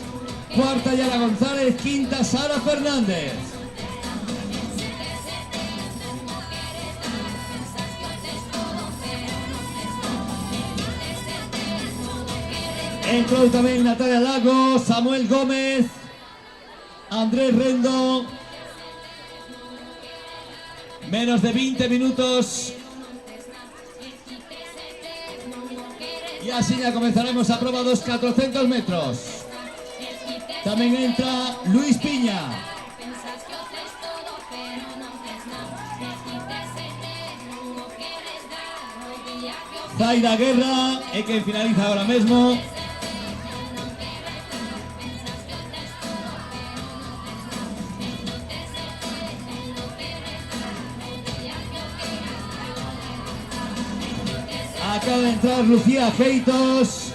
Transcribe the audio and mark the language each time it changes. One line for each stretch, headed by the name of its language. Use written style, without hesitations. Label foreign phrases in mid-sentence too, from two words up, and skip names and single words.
Spanish: Cuarta, Yara González, quinta, Sara Fernández.
Galician: Entrou tamén Natalia Lago, Samuel Gómez, Andrés Rendo. Menos de 20 minutos.
Spanish: Y así ya comenzaremos a probar dos 400 metros. También entra Luis Piña. Zaira Guerra,
Galician: é que
Spanish: finaliza ahora mismo. Acaba de entrar Lucía Geitos.